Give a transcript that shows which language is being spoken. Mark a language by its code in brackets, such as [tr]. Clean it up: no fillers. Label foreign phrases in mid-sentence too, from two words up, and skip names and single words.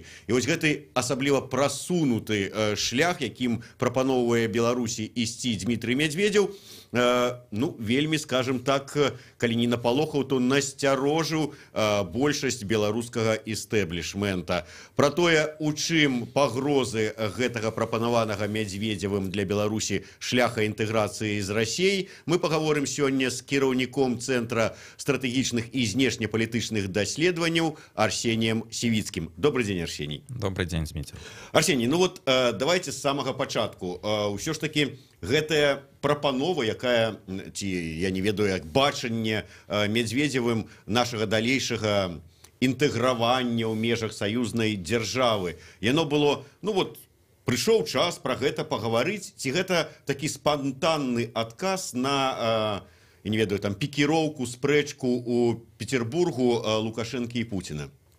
[be] І вось гэты асабліва прасунуты шлях, якім прапаноўвае Беларусі ісці Дмитрий Медведев, ну, вельмі, [ru] скажем так, [be] калі не напалохаў, то насцярожыў большасць беларускага істэблішмента. Пра тое, у чым пагрозы гэтага прапанаванага Медведевым для Беларусі шляха інтэграцыі з Расіяй, мы пагаворым сёння з кіраўніком Цэнтра стратэгічных і знешнепалітычных даследаванняў Арсением Сівіцкім. [ru] Добрый день, Арсений. Добрый день, Зміцер. [be] Арсений, [ru] ну вот давайте [be] з самага пачатку. Ўсё ж таки гэтая прапанова, якая, ці я не ведаю, як бачанне Медведевым нашага далейшага інтэгравання ў межах саюзнай дзяржавы, яно было, [ru] ну вот, [be] прыйшоў час пра гэта пагаварыць, ці гэта такі спантанны адказ на, я не ведаю, там, пікіроўку, спрэчку ў Петербургу Лукашэнкі і Пуціна?